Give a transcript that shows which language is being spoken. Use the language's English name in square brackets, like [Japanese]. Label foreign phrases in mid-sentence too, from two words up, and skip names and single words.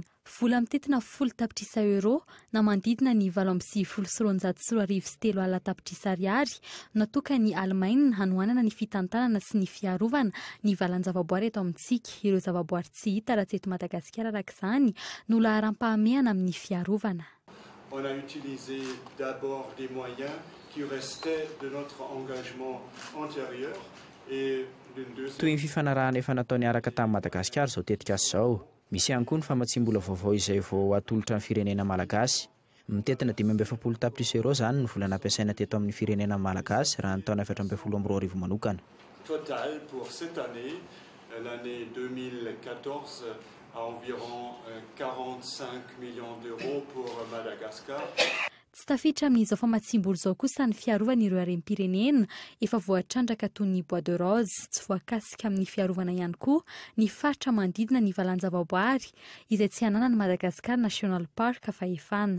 [Malagasy] Vola mitetina 10 tapitrisa euro na mandidina ny 7,940 sy 3 alina tapitrisa ariary natoka ny Alemana hanoanana ny fitantanana sy ny fiarovana ny valan-javaboary eto amintsika. Ireo zavaboary tsy hita raha tsy eto Madagasikara araka izany no laharam-pahamehana amin'ny fiarovana. [French] On a utilisé d'abord des moyens qui restaient de notre engagement antérieur et [Malagasy] toy ny fifanarahana efa nataony araka tamin'ny Madagasikara izao tetika azy izao misy ihany koa ny famatsiam-bola vaovao izay vao atolotra amin'ny firenena malagasy. Mitetina 570 tapitrisa euro zany ny vola nampiasaina teto amin'ny firenena malagasy raha ny taona 2012 manokana. [French] Total pour cette année, l'année 2014, à environ 45 millions d'euros pour Madagascar. [Malagasy] Tsy tafiditra amin'izao famatsim-bola izao kosa ny fiarovana ireo harem-pirenena efa voatrandraka toy ny [French] Bois de Rose, [Malagasy] tsy voakasika amin'ny fiarovana ihany koa ny faritra manodidina ny valan-javaboary izay tsy hanana ny Madagascar National Park fahefana.